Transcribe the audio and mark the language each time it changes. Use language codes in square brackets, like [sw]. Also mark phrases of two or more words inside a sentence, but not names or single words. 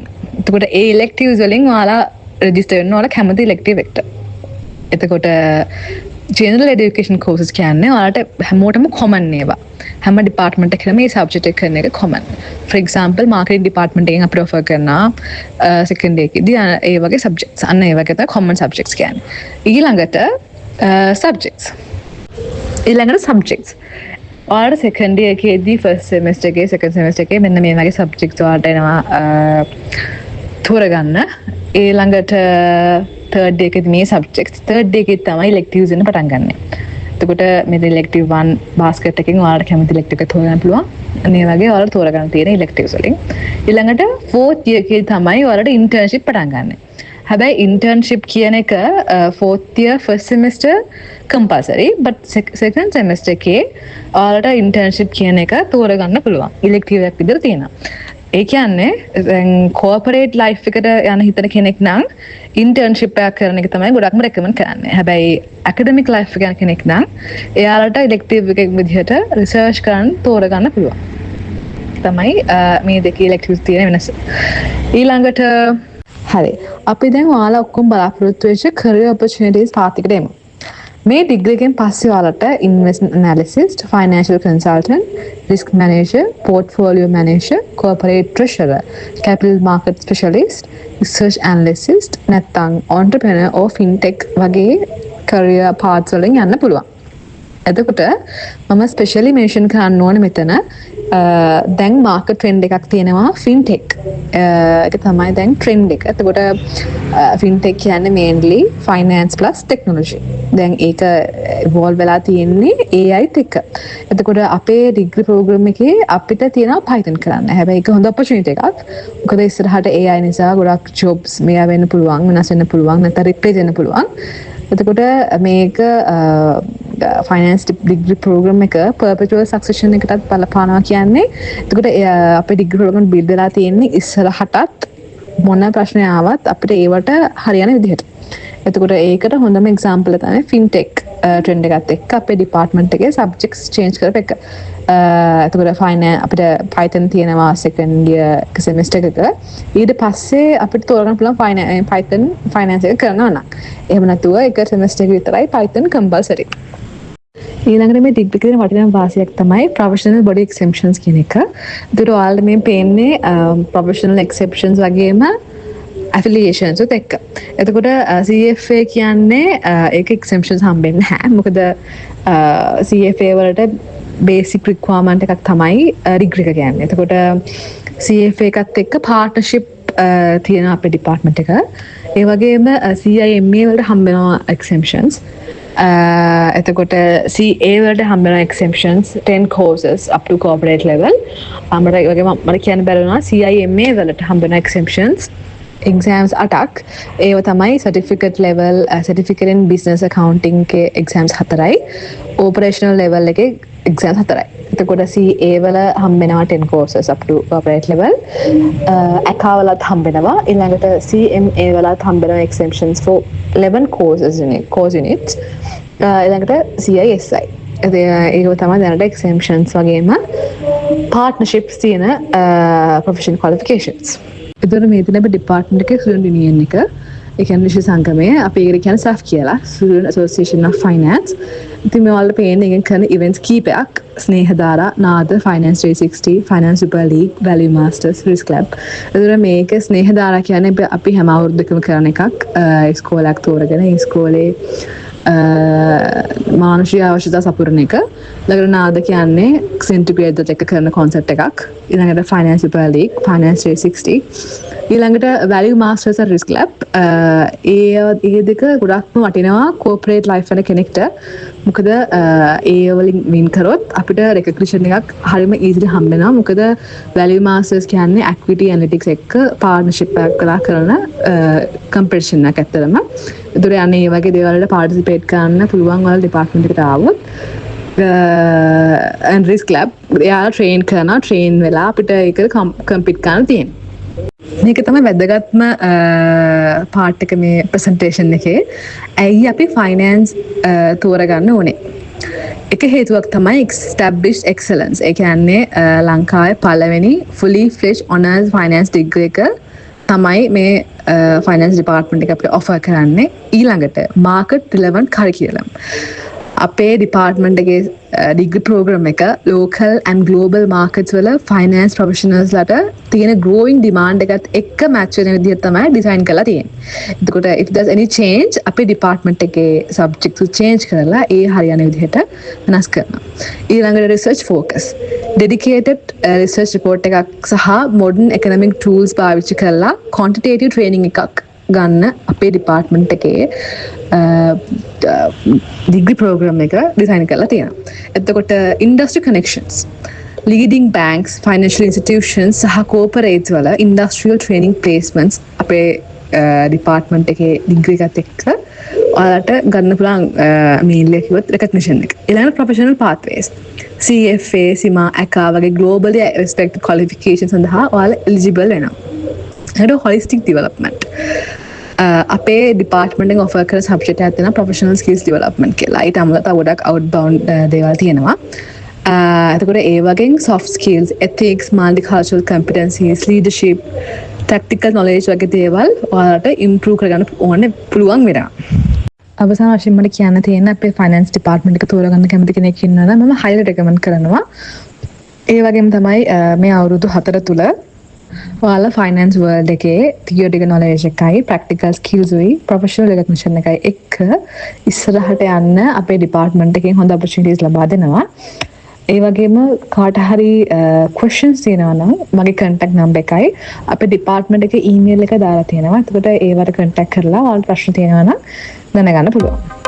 [si] එතකොට ඒ electives වලින් ඔයාලා register වෙන්න ඔයාලා කැමති elective එකට. එතකොට [en] general education courses [si] කියන්නේ ඔයාලට හැමෝටම common ඒවා. හැම department එකකම මේ subject එක කරන එක common. [en] For example marketing department [si] එකෙන් අපිට offer කරනවා [en] second year [si] එකේදී ඒ වගේ subjects. අන්න ඒ වගේ තමයි [en] common subjects [si] කියන්නේ. ඊළඟට subjects. ඊළඟට subjects. ඔයාලට [en] second year [si] එකේදී [en] first semester [si] එකේ [en] second semester [si] එකේ මෙන්න මේ වගේ subjects ඔයාලට එනවා තෝරගන්න. ඊළඟට [en] third day [si] එකේදී මේ subjects [en] third day [si] එකේ තමයි electives වෙන පටන් ගන්න. එතකොට මේ [en] elective 1 basket [si] එකෙන් ඔයාලට කැමති elective එක තෝරගන්න පුළුවන්. මේ වගේ ඔයාලට තෝරගන්න තියෙන electives වලින්. ඊළඟට [en] fourth year [si] එකේ තමයි ඔයාලට internship පටන් ගන්න. හැබැයි internship කියන එක [en] fourth year first semester compulsory but second semester [si] එකේ ඔයාලට internship කියන එක තෝරගන්න පුළුවන්. elective එකක් විදිහට තියෙනවා. ඒ කියන්නේ දැන් [en] corporate life [si] එකට යන හිතන කෙනෙක් නම් internship එකක් කරන එක තමයි ගොඩක්ම recommend කරන්නේ. හැබැයි [en] academic life [si] එක යන කෙනෙක් නම් එයාලට elective එකක් විදිහට research කරන්න තෝරගන්න පුළුවන්. තමයි මේ දෙකේ electives තියෙන වෙනස. ඊළඟට හරි. අපි දැන් ඔයාලා ඔක්කොම බලාපොරොත්තු වෙච්ච [en] career opportunities path [si] එකට එමු. මේ ඩිග්‍රී එකෙන් පස්සේ ඔයාලට [en] investment analyst, financial consultant, risk manager, portfolio manager, corporate treasurer, capital market specialist, research analyst නැත්නම් entrepreneur or fintech [si] වගේ [en] career paths [si] වලින් යන්න පුළුවන්. එතකොට මම [en] specially mention [si] කරන්න ඕනේ මෙතන දැන් [en] market trend [si] එකක් තියෙනවා fintech. ඒක තමයි දැන් trend එක. එතකොට fintech කියන්නේ [en] mainly finance plus technology. [si] දැන් ඒක evolve වෙලා තියෙන්නේ AI ත් එක්ක. එතකොට අපේ [en] degree program [si] එකේ අපිට තියෙනවා Python කරන්න. හැබැයි ඒක හොඳ opportunity එකක්. මොකද ඉස්සරහට AI නිසා ගොඩක් jobs මේවා වෙන්න පුළුවන්, වෙනස් වෙන්න පුළුවන්, නැත්නම් replace වෙන්න පුළුවන්. එතකොට මේක [en] finance degree program [si] එක [en] perpetual succession [si] එකටත් බලපානවා කියන්නේ. එතකොට අපේ [en] degree program [si] build වෙලා තියෙන්නේ ඉස්සරහටත් මොන ප්‍රශ්න ආවත් අපිට ඒවට හරියන විදිහට. එතකොට ඒකට හොඳම example තමයි [en] fintech trend [si] එකත් එක්ක අපේ department එකේ [en] subjects change [si] කරපු එක. එතකොට finance අපිට Python තියෙනවා [en] second year semester [si] එකක. ඊට පස්සේ අපිට තෝරගන්න පුළුවන් [en] Python finance [si] එක කරනවා නම්. එහෙම නැතුව එක semester එක විතරයි [en] Python compulsory. [si] ඊළඟට මේ ඩිග්‍රී එකේ වටිනා වාසියක් තමයි [en] professional body exemptions [si] කියන එක. ඒතර ඔයාලට මේ පේන්නේ [en] professional exceptions [si] වගේම affiliations උත් එක්ක. එතකොට CFA කියන්නේ ඒක exemptions හම්බෙන්නේ නැහැ. මොකද CFA වලට [en] basic requirement [si] එකක් තමයි degree එක කියන්නේ. එතකොට CFA එකත් එක්ක partnership තියෙන අපේ department එක. ඒ වගේම CIMA වලට හම්බෙනවා exemptions. එතකොට CA වලට හම්බෙනවා [en] exemptions 10 courses up to corporate level. [si] මට කියන්න බැරි වුණා CIMA වලට හම්බෙනවා [en] exemptions exams [si] 8ක්. ඒව තමයි [en] certificate level, certificate in business accounting [si] के exams 4යි. [en] operational level [si] එකේ exams 4යි. එතකොට CA වල හම්බෙනවා [en] 10 courses up to corporate level. [si] ACCA වලත් හම්බෙනවා. ඊළඟට CMA වලත් හම්බෙනවා [en] exemptions for 11 course units. [si] ඊළඟට CISI. ඒක තමයි දැනට exemptions වගේම partnerships තියෙන [en] professional qualifications. [si] එතකොට මේ තියෙන අපේ department එකේ [en] student union [si] එක. ඒ කියන්නේ විශ්ව සංගමයේ අපි ඒකට කියන්නේ SAF කියලා Student Association of Finance. ඉතින් මේ වල පේන එකෙන් කරන events කීපයක් ස්නේහධාරා, නාද, Finance 360, Finance Super League, Value Masters, Risk Lab. ඒතර මේක ස්නේහධාරා කියන්නේ අපි හැම අවුරුද්දකම කරන එකක්. ඉස්කෝලයක් තෝරගෙන ඉස්කෝලේ මානුෂික අවශ්‍යතා සපුරන එක. ඊළඟට නාද කියන්නේ සෙන්ටිපීඩ් එක කරන concept එකක්. ඊළඟට Finance Super League, Finance 360. ඊළඟට Value Masters and Risk Lab. ඒ දෙක ගොඩක්ම වටිනවා [en] corporate life [si] වල කෙනෙක්ට. මොකද ඒ වලින් win කරොත් අපිට recognition එකක් හරියම easily හම්බ වෙනවා. මොකද Value Masters කියන්නේ [en] equity analytics [si] එක්ක partnership එකක් කළා කරන competition එකක් ඇත්තටම. ඒතර යන්නේ මේ වගේ දේවල් වලට participate කරන්න පුළුවන් වල department එකට ආවොත් and Risk Lab එයාලා train වෙලා අපිට ඒක compete කරන්න තියෙනවා. මේක තමයි වැදගත්ම පාර්ට් එක මේ ප්‍රසන්ටේෂන් එකේ. ඇයි අපි ෆයිනෑන්ස් තෝරගන්න ඕනේ? එක හේතුවක් තමයි [en] established excellence. [si] ඒ කියන්නේ ලංකාවේ පළවෙනි [en] fully fledged honors finance degree [si] එක තමයි මේ [en] finance department [si] එක අපිට offer කරන්නේ. [en] ඊළඟට market relevant curriculum. [si] අපේ department එකේ [en] degree program [si] එක [en] local and global markets [si] වල [en] finance professionals [si] ලට තියෙන [en] growing demand [si] එකත් එක්ක match වෙන විදිහට තමයි design කරලා තියෙන්නේ. එතකොට [en] if there's any change [si] අපේ department එකේ subjects change කරලා ඒ හරියන විදිහට වෙනස් කරනවා. ඊළඟට [en] research focus. dedicated research report [si] එකක් සහ [en] modern economic tools [si] පාවිච්චි කරලා [en] quantitative training [si] එකක් ගන්න අපේ department එකේ [en] degree program [si] එක design කරලා තියෙනවා. එතකොට [en] industry connections, leading banks, financial institutions [si] සහ corporates වල [en] industrial training placements [si] අපේ department එකේ degree එකත් එක්ක ඔයාලට ගන්න පුළුවන් mainly කිව්වොත් recognition එක. ඊළඟ [en] professional pathways. CFA, CIMA, ACCA [si] වගේ [en] globally respected qualifications [si] සඳහා ඔයාලා eligible වෙනවා. [en] ඊට holistic development. [si] අපේ department එකෙන් offer කරන subject එකක් තියෙනවා [en] professional skills development [si] කියලා. ඊට අමතරව ගොඩක් outbound දේවල් තියෙනවා. එතකොට ඒ වගේ [en] soft skills, ethics, multicultural competencies, leadership, tactical knowledge [si] වගේ දේවල් ඔයාලට improve කරගන්න ඕනේ පුළුවන් වෙනවා. අවසාන වශයෙන් මට කියන්න තියෙන අපේ [en] finance department [si] එක තෝරගන්න කැමති කෙනෙක් ඉන්නවා නම් මම [en] highly recommend [si] කරනවා. ඒ වගේම තමයි මේ අවුරුදු 4 තුල ඔයාලා [en] finance world [si] එකේ [en] theoretical knowledge [si] එකයි [en] practical skills [si] උයි [en] professional recognition [si] එකයි එක්ක ඉස්සරහට යන්න අපේ department එකෙන් හොඳ opportunities ලබා දෙනවා. ඒ වගේම කාට හරි questions තියෙනවා නම් මගේ [en] contact number [si] එකයි අපේ department එකේ email එක දාලා තියෙනවා. එතකොට ඒවට contact කරලා ඔයාලට ප්‍රශ්න තියෙනවා නම් දැනගන්න පුළුවන්.